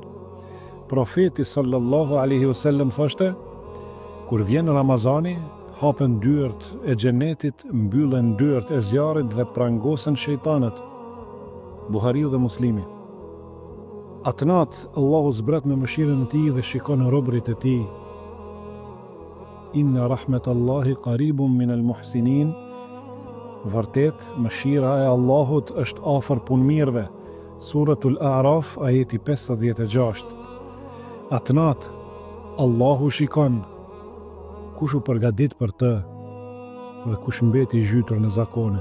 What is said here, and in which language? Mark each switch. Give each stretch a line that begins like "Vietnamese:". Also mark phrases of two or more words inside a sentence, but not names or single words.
Albanian: Profeti
Arabic: صلى الله عليه وسلم
Albanian: thoshte: kur vjen Ramazani, hapen dyert e xhenetit, mbyllen dyert e zjarrit dhe prangosen shejtanët. Buhariu dhe Muslimi. Atë natë Allahu zbret me mëshirën e tij dhe shikon robërit e tij.
Arabic: إن رحمت الله قريب من المحسنين.
Albanian: Vërtet, mëshira e Allahut është afër punëmirëve. Suratul A'raf ajeti 56. Atë natë Allahu shikon kush u përgadit për të dhe kush mbeti zhytur në zakone.